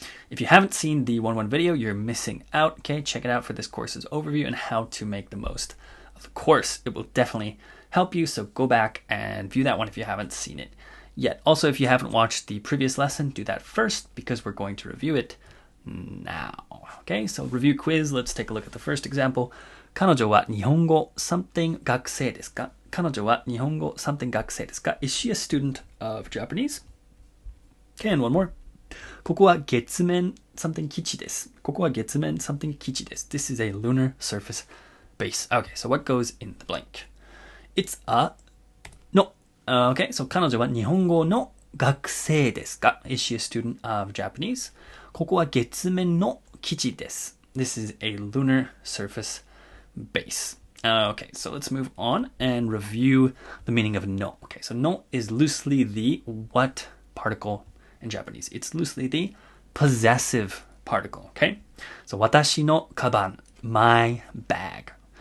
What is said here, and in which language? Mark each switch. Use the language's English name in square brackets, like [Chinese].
[English] If you haven't seen the 1-1 video, you're missing out. Okay, check it out for this course's overview and how to make the most of the course. It will definitely help you, so go back and view that one if you haven't seen it yet. Also, if you haven't watched the previous lesson, do that first because we're going to review it now. Okay, so review quiz. Let's take a look at the first example. [Japanese] 彼女は日本語 [English] something [Japanese] 学生ですか?彼女は日本語 something 学生ですか? [English] Is she a student of Japanese? Okay, and one more. [Japanese] ここは月面 [English] something [Japanese] 基地です。ここは月面 something 基地です。 [English] This is a lunar surface base. Okay, so what goes in the blank? It's a no. Okay, so [Japanese] 彼女は日本語の学生ですか? [English] Is she a student of Japanese? [Japanese] ここは月面の基地です。 [English] This is a lunar surface base. Okay, so let's move on and review the meaning of no. Okay, so no is loosely the what particle in Japanese? It's loosely the possessive particle, okay? So [Japanese] 私のカバン [English] my bag.